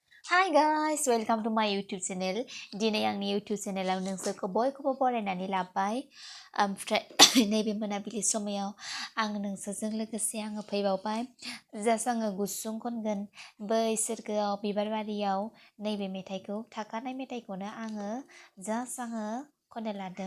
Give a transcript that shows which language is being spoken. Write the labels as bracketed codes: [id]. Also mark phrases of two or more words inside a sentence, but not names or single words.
[en] Hi guys, welcome to my YouTube channel. [brx] Dina आंनि [en] YouTube channelआव [brx] नोंसोरखौ बयखौबो बरायनानै लाबाय। ओमफ्राय नैबे मोनाबिलि समायाव आं नोंसोरजों लोगोसे फैबावबाय। जास्ट आङो गुसुं खनगोन बै सोरगोआव बिबार बारियाव नैबे मेथाइखौ थाखानाय मेथाइखौनो जास्ट खननो लादों।